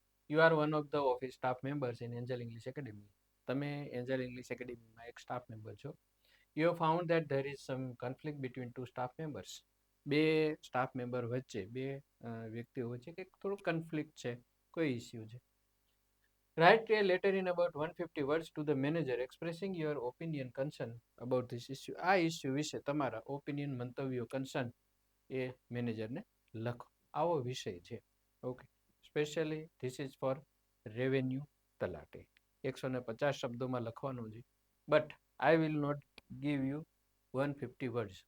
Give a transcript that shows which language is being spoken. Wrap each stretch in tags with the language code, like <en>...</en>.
<en>You are one of the office staff members in Angel English Academy.</en> <gu>તમે Angel English એકેડેમીમાં એક staff member છો.</gu> <en>You have found that there is some conflict between two staff members.</en> <gu>બે staff member વચ્ચે, બે વ્યક્તિઓ વચ્ચે કંઈક થોડુંક કન્ફ્લિક્ટ છે, કોઈ ઇસ્યુ છે.</gu> <en>Write a letter in about 150 words to the manager expressing your opinion concern about this issue.</en> <gu>આ ઇસ્યુ વિશે તમારા ઓપિનિયન, મંતવ્યો, કન્સર્ન એ મેનેજરને લખો. આવો વિષય છે.</gu> <en>Okay, specially this is for revenue talati.</en> <gu>150 શબ્દોમાં લખવાનું છે.</gu> <en>But I will not give you 150 words.</en>